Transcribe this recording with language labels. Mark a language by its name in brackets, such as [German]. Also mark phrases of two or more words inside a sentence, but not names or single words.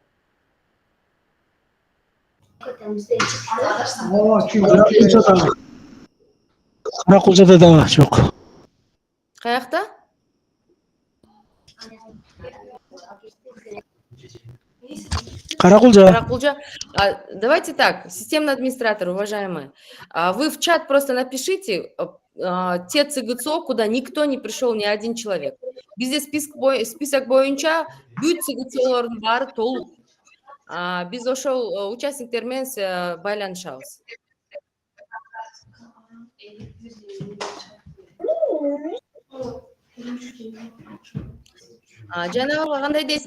[Kyrgyz] Ооба, чүй. Каракулжада да жок. Каякта? Каракулжа. [Russian] Давайте так, системный администратор, уважаемые, вы в чат просто напишите те ЦГЦО, куда никто не пришел, ни один человек. [Kyrgyz] Бизде список боюнча бүт ЦГЦОлордун баары толук. Биз ошол участниктер менен байланышабыз. Жанагыга кандай дейсиз?